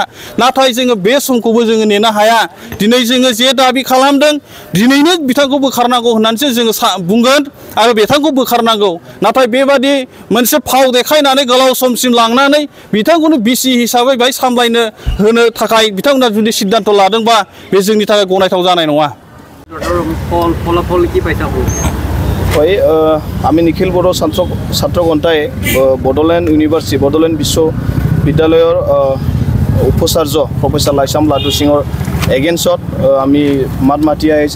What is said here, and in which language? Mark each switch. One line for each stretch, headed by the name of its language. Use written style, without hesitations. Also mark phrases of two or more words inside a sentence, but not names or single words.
Bodo: नाथाय जोङो बे समखौबो जोङो नेनो हाया। दिनै जोङो जे दाबि खालामदों, दिनैनो बिथांखौ बोखारनांगौ होननानैसो जोङो बुंगोन आरो बिथांखौ बोखारनांगौ। नाथाय बेबादि मोनसे फाव देखायनानै गोलाव समसिम लांनानै बिथांखौनो बिसि हिसाबै बेहाय सामलायनो होनो थाखाय बिथांमोना जुदि सिद्धान्त लादोंबा बे जोंनि थाखाय गनायथाव जानाय नङा।
Assamese: আমি নিখিল বড়ো ছাত্ৰ গন্থাই বড়োলেণ্ড ইউনিভাৰ্চিটি বড়োলেণ্ড বিশ্ববিদ্যালয়ৰ উপাচাৰ্য প্ৰফেচাৰ লাইস্ৰাম লাদু সিঙৰ এগেইনষ্টত আমি মাত মাতি আহিছে।